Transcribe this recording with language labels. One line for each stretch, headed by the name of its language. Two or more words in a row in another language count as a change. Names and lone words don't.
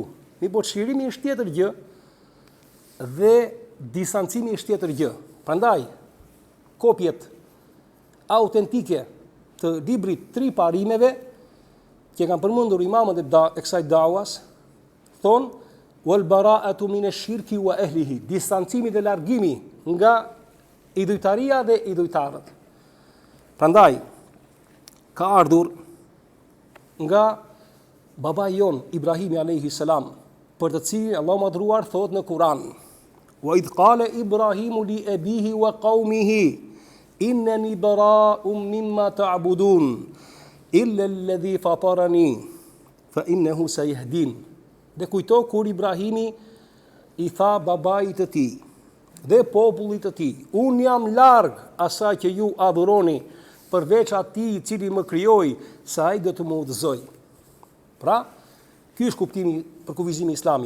Albanian: Mirë, çlirimi është tjetër gjë dhe distancimi është tjetër gjë. Prandaj, kopjet autentike të librit Tri parimeve që kanë përmendur imamët e kësaj dawas thonë
Arabic: والبراءة من الشرك وأهله,
Albanian: distancimi dhe largimi nga idhujtaria dhe idhujtarët. Prandaj ka ardhur nga babai jon Ibrahimi
Arabic: عليه السلام,
Albanian: për të cilin Allahu madhruar thot në Kur'an:
Arabic: "وإذ قال إبراهيم لأبيه وقومه إنني براء مما تعبدون إلا الذي فطرني فإنه سيهدين."
Albanian: Dhe kujto kur Ibrahimi i tha babait të tij dhe popullit të tij: "Unë jam larg asaj që ju adhuroni, përveç atij i cili më krijoi, se ai do të më udhëzoj." Pra, ky është kuptimi për kufizimi i Islamit.